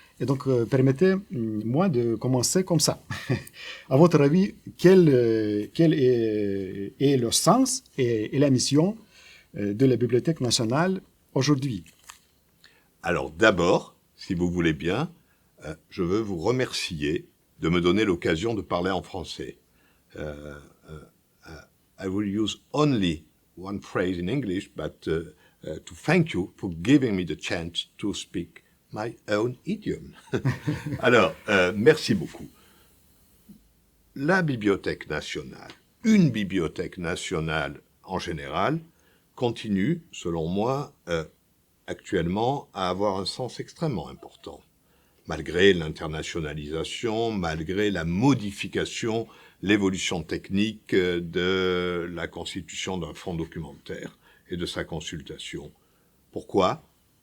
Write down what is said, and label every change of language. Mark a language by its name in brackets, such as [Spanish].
[French] Et donc, permettez-moi de commencer comme ça. À votre avis, quel est le sens et la mission de la Bibliothèque nationale aujourd'hui? Alors d'abord, si vous voulez bien, je veux vous remercier de me donner l'occasion de parler en français. [English] I will use only one phrase in English, but to thank you for giving me the chance to speak my own idiom. [French] Alors, merci beaucoup. La Bibliothèque nationale, une bibliothèque nationale en général, continue, selon moi, actuellement à avoir un sens extrêmement important. Malgré l'internationalisation, malgré la modification, l'évolution technique de la constitution d'un fonds documentaire et de sa consultation. Pourquoi ?